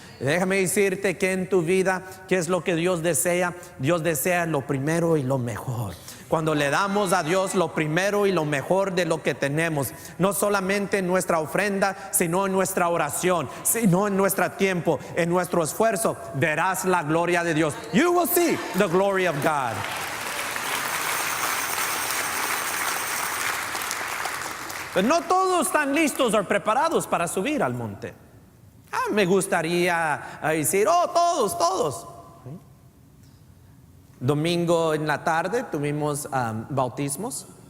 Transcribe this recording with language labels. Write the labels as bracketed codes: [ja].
[es] Déjame decirte que en tu vida, ¿qué es lo que Dios desea? Dios desea lo primero y lo mejor. Cuando le damos a Dios lo primero y lo mejor de lo que tenemos, no solamente en nuestra ofrenda, sino en nuestra oración, sino en nuestro tiempo, en nuestro esfuerzo, verás la gloria de Dios. [en] You will see the glory of God. [es] Pero no todos están listos o preparados para subir al monte. Me gustaría decir, todos. Domingo en la tarde tuvimos bautismos.